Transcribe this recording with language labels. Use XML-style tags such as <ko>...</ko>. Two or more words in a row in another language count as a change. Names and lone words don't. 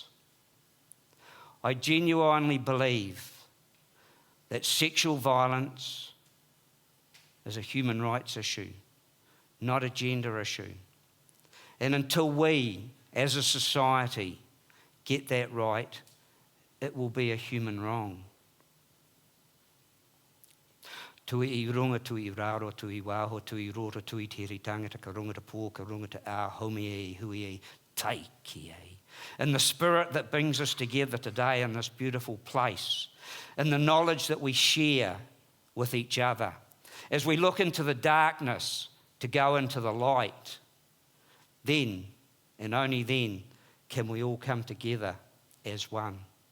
<en>I genuinely believe that sexual violence is a human rights issue, not a gender issue. And until we, as a society, get that right, it will be a human wrong.</en> <mi>Tui I runga, tui I raro, tui I waho, tui I rora, tui teri tangata, ka runga te pō, ka runga te ā, homi e, hui e, taiki e.</mi> <en>In the spirit that brings us together today in this beautiful place, in the knowledge that we share with each other, as we look into the darkness to go into the light, then, and only then, can we all come together as one.</en>